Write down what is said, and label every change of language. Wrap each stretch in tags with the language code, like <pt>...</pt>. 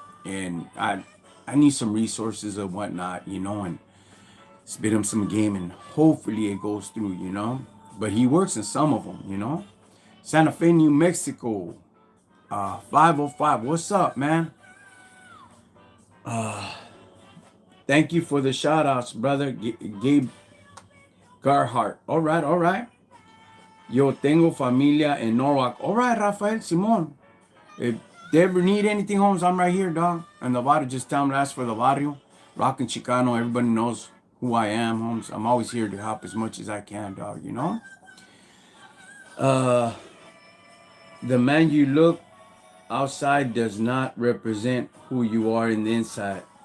<en>And I need some resources and whatnot, and spit him some game, and hopefully it goes through, But he works in some of them. Santa Fe, New Mexico, 505. What's up, man? Thank you for the shout outs, brother. Gabe Garhart. All right, all right.</en> <es>Yo tengo familia en Norwalk.</es> <en>All right, Rafael Simon. If they ever need anything, Holmes, I'm right here, dog. And the barrio, just tell them to ask for the barrio. Rockin Chicano. Everybody knows who I am, Holmes. I'm always here to help as much as I can, dog. Uh, the man you look outside does not represent who you are in the inside.</en>